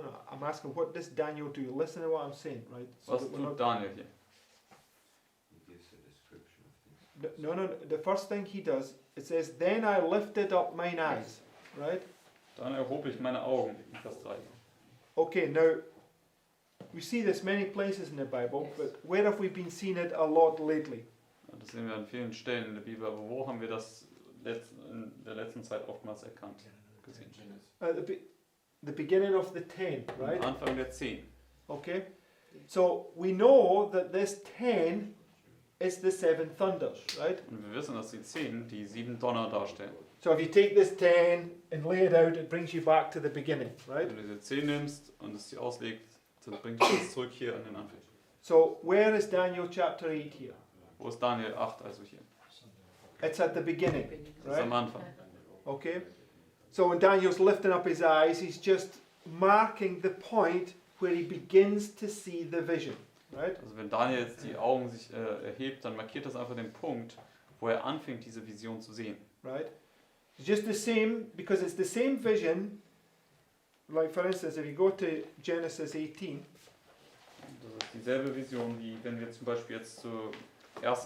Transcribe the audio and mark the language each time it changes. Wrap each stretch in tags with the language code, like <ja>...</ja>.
<en>I'm asking, what does Daniel do? Listen to what I'm saying, right? So</en> <de>Was</de> <en>that we're</en> <de>tut Daniel hier?</de> <en>He gives a description of things. No. The first thing he does, it says, "Then I lifted up mine eyes," right?</en> <de>Dann erhob ich meine Augen, in Vers 3.</de> <en>Okay, now we see this many places in the Bible, but where have we been seeing it a lot lately?</en> <de>Das sehen wir an vielen Stellen in der Bibel, aber wo haben wir das in der letzten Zeit oftmals erkannt, gesehen?</de> <en>At the beginning of the 10, right?</en> <de>Am Anfang der 10.</de> <en>Okay, so we know that this 10 is the 7 thunders, right?</en> <de>Und wir wissen, dass die 10 die 7 Donner darstellen.</de> <en>So if you take this 10 and lay it out, it brings you back to the beginning, right?</en> <de>Wenn du diese 10 nimmst und es dir auslegst, dann bringt dich das zurück hier an den Anfang.</de> <en>So where is Daniel chapter 8 here?</en> <de>Wo ist Daniel 8 also hier?</de> <en>It's at the beginning,</en> <de>Das ist am</de> <en>right?</en> <de>Anfang.</de> <en>Okay? So when Daniel's lifting up his eyes, he's just marking the point where he begins to see the vision, right?</en> <de>Also wenn Daniel jetzt die Augen sich erhebt, dann markiert das einfach den Punkt, wo er anfängt, diese Vision zu sehen.</de> <en>Right? It's just the same, because it's the same vision. Like for instance, if you go to Genesis 18,</en> <de>Das ist dieselbe Vision, wie wenn wir zum Beispiel jetzt zu 1.</de>